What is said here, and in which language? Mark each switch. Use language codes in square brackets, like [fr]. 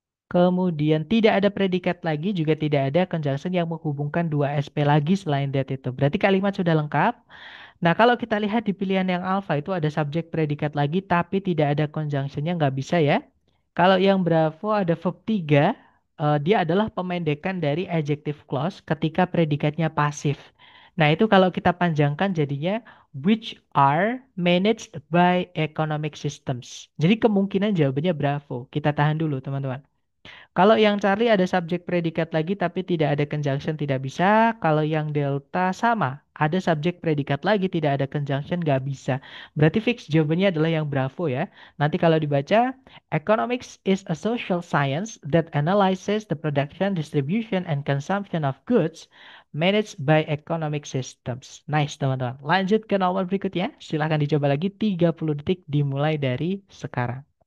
[id] Kemudian tidak ada predikat lagi, juga tidak ada conjunction yang menghubungkan dua SP lagi selain that itu. Berarti kalimat sudah lengkap. Nah, kalau kita lihat di pilihan yang alpha itu ada subjek predikat lagi, tapi tidak ada conjunctionnya, nggak bisa ya. Kalau yang Bravo ada verb 3, dia adalah pemendekan dari adjective clause ketika predikatnya pasif. Nah, itu kalau kita panjangkan jadinya [en] which are managed by economic systems. [id] Jadi kemungkinan jawabannya Bravo. Kita tahan dulu, teman-teman. Kalau yang Charlie ada subjek predikat lagi tapi tidak ada conjunction tidak bisa. Kalau yang Delta sama. Ada subjek predikat lagi tidak ada conjunction nggak bisa. Berarti fix jawabannya adalah yang Bravo ya. Nanti kalau dibaca, [en] economics is a social science that analyzes the production, distribution, and consumption of goods managed by economic systems. [id] Nice teman-teman. Lanjut ke nomor berikutnya. Silahkan dicoba lagi 30 detik dimulai dari sekarang.